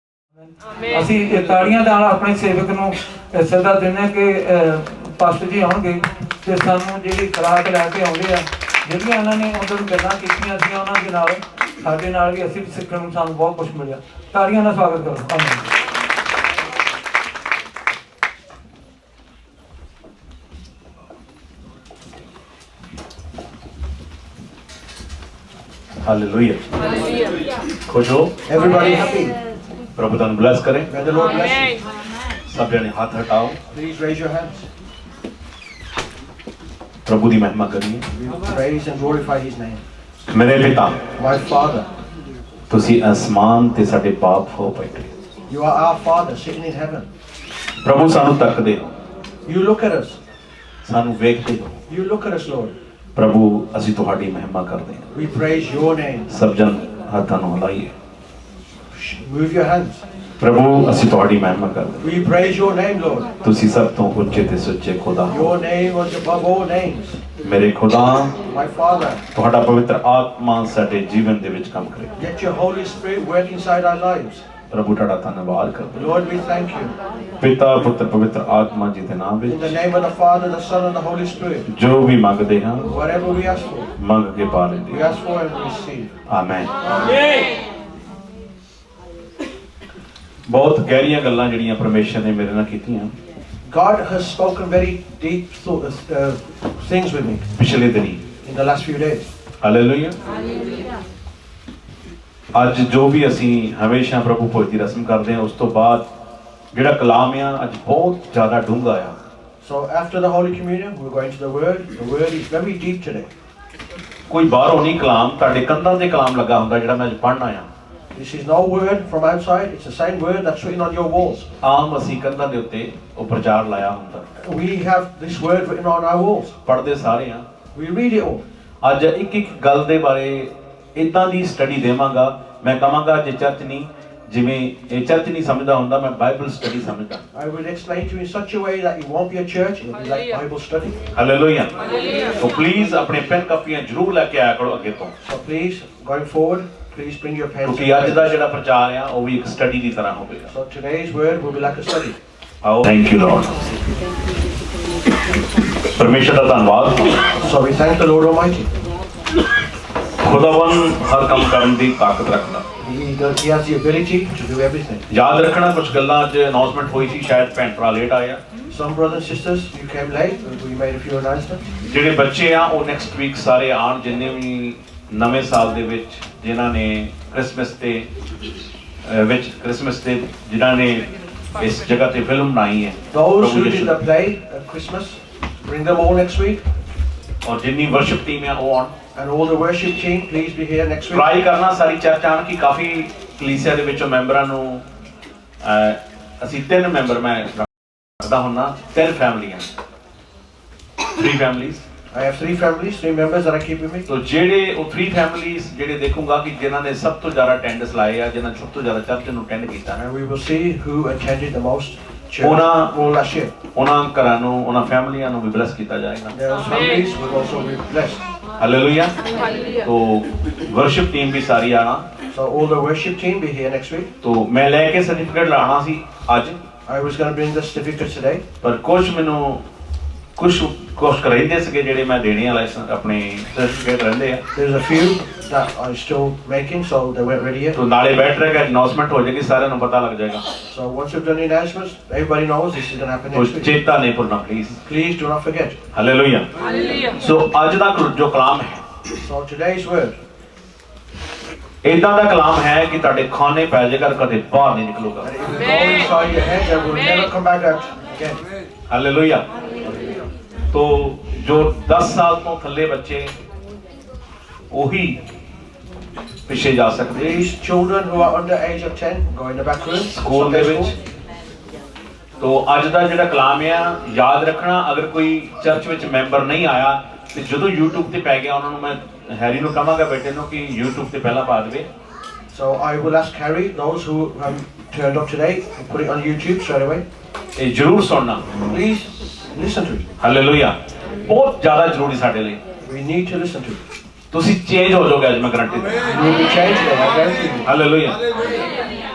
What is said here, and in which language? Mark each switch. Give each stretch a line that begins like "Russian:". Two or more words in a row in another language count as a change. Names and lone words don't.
Punjabi: ਅਸੀਂ ਤਾੜੀਆਂ ਨਾਲ ਆਪਣੇ ਸੇਵਕ ਨੂੰ ਸਦਾ ਦਿੰਦੇ ਕਿ ਪਾਸਟਰ ਜੀ ਆਉਣਗੇ ਤੇ ਸਾਨੂੰ ਜਿਹੜੀ ਖੁਰਾਕ ਲੈ ਕੇ ਆਉਂਦੇ ਆ, ਜਿਹੜੀਆਂ ਉਹਨਾਂ ਨੇ ਉਹਨਾਂ ਨੂੰ ਗੱਲਾਂ ਕੀਤੀਆਂ ਸੀ ਉਹਨਾਂ ਦੇ ਨਾਲ ਸਾਡੇ ਨਾਲ ਵੀ ਅਸੀਂ ਸਿੱਖਣ ਨੂੰ ਸਾਨੂੰ ਬਹੁਤ ਕੁਝ ਮਿਲਿਆ। ਤਾੜੀਆਂ ਨਾਲ ਸਵਾਗਤ ਕਰੋ। ਧੰਨਵਾਦ। हालेलुया। ਖੁਸ਼ ਹੋ?
English: Everybody happy?
Punjabi: ਪ੍ਰਭੂ ਤੁਹਾਨੂੰ ਬਲੈਸ ਕਰੇ।
English: May the Lord bless you.
Punjabi: ਸਭ ਜਣੇ ਹੱਥ ਹਟਾਓ,
English: Please raise your hands.
Punjabi: ਪ੍ਰਭੂ ਦੀ ਮਹਿਮਾ ਕਰੀਏ।
English: We praise and glorify His name.
Punjabi: ਮੇਰੇ ਪਿਤਾ,
English: My Father,
Punjabi: ਤੁਸੀਂ ਅਸਮਾਨ ਤੇ ਸਾਡੇ ਬਾਪ ਹੋ ਬੈਠੇ।
English: you are our Father sitting in heaven.
Punjabi: ਪ੍ਰਭੂ ਸਾਨੂੰ ਤੱਕਦੇ ਹੋ,
English: You look at us.
Punjabi: ਸਾਨੂੰ ਵੇਖਦੇ ਹੋ।
English: You look at us, Lord.
Punjabi: ਪ੍ਰਭੂ ਅਸੀਂ ਤੁਹਾਡੀ ਮਹਿਮਾ ਕਰਦੇ ਹਾਂ।
English: We praise your name.
Punjabi: ਸਭ ਜਣ ਹੱਥਾਂ ਨੂੰ ਹਿਲਾਈਏ।
English: Move your hands.
Punjabi: ਪ੍ਰਭੂ ਅਸੀਂ ਤੁਹਾਡੀ ਮਹਿਮਾ ਕਰਦੇ।
English: We praise your name, Lord.
Punjabi: ਤੁਸੀਂ ਸਭ ਤੋਂ ਉੱਚੇ ਤੇ ਸੁੱਚੇ ਖੁਦਾ ਹੋ।
English: Your name was above all names.
Punjabi: ਮੇਰੇ ਖੁਦਾ,
English: My Father,
Punjabi: ਤੁਹਾਡਾ ਪਵਿੱਤਰ ਆਤਮਾ ਸਾਡੇ ਜੀਵਨ ਦੇ ਵਿੱਚ ਕੰਮ ਕਰੇ।
English: let your Holy Spirit work inside our lives.
Punjabi: ਪ੍ਰਭੂ ਤੁਹਾਡਾ ਧੰਨਵਾਦ ਕਰਦੇ।
English: Lord, we thank you.
Punjabi: ਪਿਤਾ ਪੁੱਤਰ ਪਵਿੱਤਰ ਆਤਮਾ ਜੀ ਦੇ ਨਾਮ
English: In the
Punjabi: विच
English: name of the Father, the Son, and the Holy Spirit.
Punjabi: ਜੋ ਵੀ ਮੰਗਦੇ ਹਾਂ,
English: Whatever we ask for,
Punjabi: ਮੰਗ ਕੇ ਪਾ
English: we
Punjabi: लेंदे।
English: ask for and receive.
Punjabi: आमीन। ਬਹੁਤ ਗਹਿਰੀਆਂ ਗੱਲਾਂ ਜਿਹੜੀਆਂ ਪਰਮੇਸ਼ਵਰ ਨੇ ਮੇਰੇ ਨਾਲ ਕੀਤੀਆਂ
English: God has spoken very deep things with me
Punjabi: ਪਿਛਲੇ ਦਿਨੀਂ।
English: in the last few days.
Punjabi: हालेलुया। ਅੱਜ ਜੋ ਵੀ ਅਸੀਂ ਹਮੇਸ਼ਾ ਪ੍ਰਭੂ ਭੋਜ ਦੀ ਰਸਮ ਕਰਦੇ ਹਾਂ, ਉਸ ਤੋਂ ਬਾਅਦ ਜਿਹੜਾ ਕਲਾਮ ਆ ਅੱਜ ਬਹੁਤ ਜ਼ਿਆਦਾ ਡੂੰਘਾ ਆ।
English: So after the Holy Communion, we're going to the Word. The Word is very deep today.
Punjabi: ਕੋਈ ਬਾਹਰੋਂ ਨਹੀਂ ਕਲਾਮ, ਤੁਹਾਡੇ ਕੰਧਾਂ ਤੇ ਕਲਾਮ ਲੱਗਾ ਹੁੰਦਾ ਜਿਹੜਾ ਮੈਂ ਅੱਜ ਪੜ੍ਹਨਾ ਆ।
English: This is no word from outside. It's the same word that's written on your walls.
Punjabi: ਆਮ ਅਸੀਂ ਕੰਧਾਂ ਦੇ ਉੱਤੇ ਉਹ ਪ੍ਰਚਾਰ ਲਾਇਆ ਹੁੰਦਾ,
English: We have this word written on our walls.
Punjabi: ਪੜ੍ਹਦੇ ਸਾਰੇ ਆ।
English: We read it all.
Punjabi: ਅੱਜ ਇੱਕ ਇੱਕ ਗੱਲ ਦੇ ਬਾਰੇ ਇਦਾਂ ਦੀ ਸਟੱਡੀ ਦੇਵਾਂਗਾ। ਮੈਂ ਕਹਾਂਗਾ ਜੇ ਚਰਚ ਨਹੀਂ, ਜਿਵੇਂ ਇਹ ਚਰਚ ਨਹੀਂ ਸਮਝਦਾ ਹੁੰਦਾ, ਮੈਂ
English: Bible study
Punjabi: ਸਮਝਦਾ।
English: I will explain to you in such a way that it won't be a church. It will be like Bible study.
Punjabi: ਹਾਲੇਲੂਇਆ।
English: so please
Punjabi: ਆਪਣੇ ਪੈਨ ਕਾਪੀਆਂ ਜ਼ਰੂਰ ਲੈ ਕੇ ਆਇਆ ਕਰੋ ਅੱਗੇ ਤੋਂ,
English: So please, going forward, please bring your pens.
Punjabi: ਕਿਉਂਕਿ ਅੱਜ ਦਾ ਜਿਹੜਾ ਪ੍ਰਚਾਰ ਆ ਉਹ ਵੀ ਇੱਕ ਸਟੱਡੀ ਦੀ ਤਰ੍ਹਾਂ ਹੋਵੇਗਾ।
English: So today's word will be like a study.
Punjabi: ਆਓ,
English: thank you Lord.
Punjabi: ਪਰਮੇਸ਼ਰ ਦਾ ਧੰਨਵਾਦ।
English: So we thank the Lord Almighty.
Punjabi: ਖੁਦਾਵੰਦ ਹਰ ਕੰਮ ਕਰਨ ਦੀ ਤਾਕਤ ਰੱਖਦਾ।
English: He has the ability to do everything.
Punjabi: ਯਾਦ ਰੱਖਣਾ ਕੁਝ ਗੱਲਾਂ ਅੱਜ ਅਨਾਉਂਸਮੈਂਟ ਹੋਈ ਸੀ, ਸ਼ਾਇਦ ਭੈਣ ਭਰਾ ਲੇਟ ਆਏ ਆ।
English: Some brothers and sisters, you came late. We made a few announcements.
Punjabi: ਜਿਹੜੇ ਬੱਚੇ ਆ ਉਹ
English: next week
Punjabi: ਸਾਰੇ ਆਣ, ਜਿੰਨੇ ਵੀ ਨਵੇਂ ਸਾਲ ਦੇ ਵਿੱਚ ਜਿਨ੍ਹਾਂ ਨੇ ਕ੍ਰਿਸਮਸ ਤੇ ਜਿਨ੍ਹਾਂ ਨੇ ਇਸ ਜਗ੍ਹਾ ਤੇ ਫਿਲਮ ਬਣਾਈ ਹੈ,
English: Those who did the play at Christmas, bring them all next week.
Punjabi: ਔਰ ਜਿੰਨੀ
English: worship team
Punjabi: ਆ ਉਹ ਆਉਣ।
English: And all the worship team, please be here next week.
Punjabi: ਟਰਾਈ ਕਰਨਾ ਸਾਰੀ ਚਰਚ ਆਣ ਕਿ ਕਾਫੀ ਕਲੀਸਿਆ ਦੇ ਵਿੱਚੋਂ ਮੈਂਬਰਾਂ ਨੂੰ ਅਸੀਂ 3 ਮੈਂਬਰ ਮੈਂ ਰੱਖਦਾ ਹੁੰਨਾ, 3 ਫੈਮਲੀਆਂ, 3 ਫੈਮਲੀਜ਼।
English: I have 3 families, 3 members that I keep with me.
Punjabi: ਤੋ ਜਿਹੜੇ ਉਹ 3 ਫੈਮਲੀਜ਼ ਜਿਹੜੇ ਦੇਖੂੰਗਾ ਕਿ ਜਿਨ੍ਹਾਂ ਨੇ ਸਭ ਤੋਂ ਜ਼ਿਆਦਾ ਅਟੈਂਡੈਂਸ ਲਾਏ ਆ, ਜਿਨ੍ਹਾਂ ਨੇ ਸਭ ਤੋਂ ਜ਼ਿਆਦਾ ਚਰਚ ਨੂੰ ਅਟੈਂਡ ਕੀਤਾ ਹੈ,
English: And we will see who attended the most church Ona- all last year.
Punjabi: ਉਹਨਾਂ ਘਰਾਂ ਨੂੰ, ਉਹਨਾਂ ਫੈਮਲੀਆਂ ਨੂੰ ਵੀ ਬਲੈਸ ਕੀਤਾ ਜਾਏਗਾ।
English: Those families will also be blessed.
Punjabi: ਹਾਲੇਲੂਇਆ। ਤੋ
English: worship team
Punjabi: ਵੀ ਸਾਰੀ ਆਣਾ।
English: So all the worship team be here next week.
Punjabi: ਤੋ ਮੈਂ ਲੈ ਕੇ ਸਰਟੀਫਿਕੇਟ ਲਾਣਾ ਸੀ ਅੱਜ,
English: I was going to bring the certificates today.
Punjabi: ਪਰ ਕੁਝ ਰਹਿੰਦੇ ਸੀਗੇ ਜਿਹੜੇ ਮੈਂ ਦੇਣੇ ਆ, ਲਾਇਸੈਂਸ ਆਪਣੇ ਸਰਟੀਫਿਕੇਟ ਰਹਿੰਦੇ ਆ।
English: There's a few that I'm still making, so they weren't ready yet.
Punjabi: ਤੋ ਨਾਲੇ ਬੈਠ ਰਹੇਗਾ, ਅਨਾਉਂਸਮੈਂਟ ਹੋ ਜਾਏਗੀ, ਸਾਰਿਆਂ ਨੂੰ ਪਤਾ ਲੱਗ ਜਾਏਗਾ।
English: So once we've done the announcements, everybody knows this is going to happen
Punjabi: ਤੋ
English: next week.
Punjabi: ਚੇਤਾ ਨਹੀਂ ਭੁੱਲਣਾ ਪਲੀਜ਼।
English: Please do not forget.
Punjabi: ਹਾਲੇਲੂਇਆ। ਸੋ ਅੱਜ ਦਾ ਜੋ ਕਲਾਮ ਹੈ,
English: So today's word,
Punjabi: ਇਦਾਂ ਦਾ ਕਲਾਮ ਹੈ ਕਿ ਤੁਹਾਡੇ ਖਾਨੇ ਪੈ ਜਾਏਗਾ, ਕਦੇ ਬਾਹਰ ਨਹੀਂ ਨਿਕਲੂਗਾ।
English: and it will go inside your head and will never come back out again.
Punjabi: ਹਾਲੇਲੂਇਆ। ਤੋ ਜੋ 10 ਸਾਲ ਤੋਂ ਥੱਲੇ ਬੱਚੇ ਉਹੀ ਪਿੱਛੇ ਜਾ ਸਕਦੇ।
English: These children who are under age of 10 go in the back room.
Punjabi: ਸਕੂਲ ਦੇ ਵਿੱਚ। ਤੋ ਅੱਜ ਦਾ ਜਿਹੜਾ ਕਲਾਮ ਆ, ਯਾਦ ਰੱਖਣਾ, ਅਗਰ ਕੋਈ ਚਰਚ ਵਿੱਚ ਮੈਂਬਰ ਨਹੀਂ ਆਇਆ ਤੇ ਜਦੋਂ YouTube ਤੇ ਪੈ ਗਿਆ, ਉਹਨਾਂ ਨੂੰ ਮੈਂ ਹੈਰੀ ਨੂੰ ਕਹਾਂਗਾ ਬੇਟੇ ਨੂੰ ਕਿ YouTube ਤੇ ਪਹਿਲਾਂ ਪਾ ਦੇਵੇ।
English: So I will ask Harry, those who turned up today, put it on YouTube straight away.
Punjabi: ਇਹ ਜ਼ਰੂਰ ਸੁਣਨਾ।
English: Please listen to it.
Punjabi: ਹਾਲੇਲੂਇਆ। ਬਹੁਤ ਜ਼ਿਆਦਾ ਜ਼ਰੂਰੀ ਸਾਡੇ ਲਈ।
English: We need to listen to it.
Punjabi: ਤੁਸੀਂ ਚੇਂਜ ਹੋ ਜਾਓਗੇ ਅੱਜ, ਮੈਂ ਗਾਰੰਟੀ ਦਿੰਦਾ।
English: You will be changed, I guarantee you.